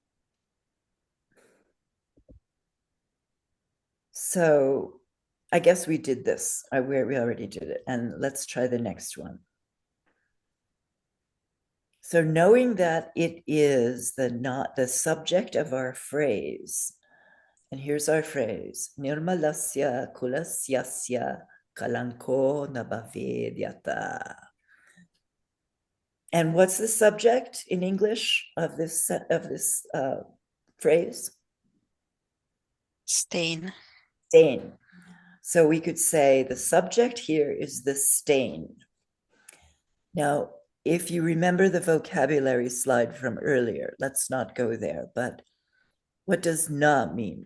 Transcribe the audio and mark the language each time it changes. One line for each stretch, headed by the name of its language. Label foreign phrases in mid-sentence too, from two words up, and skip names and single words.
English: So I guess we did this. We already did it. And let's try the next one. So knowing that it is the subject of our phrase, and here's our phrase,
Sanskrit: Nirmalasya kulasyasya kalanko nabavedyata.
English: And what's the subject in English of this phrase? Stain. Stain. So we could say the subject here is the stain. Now, if you remember the vocabulary slide from earlier, let's not go there, but what does na mean?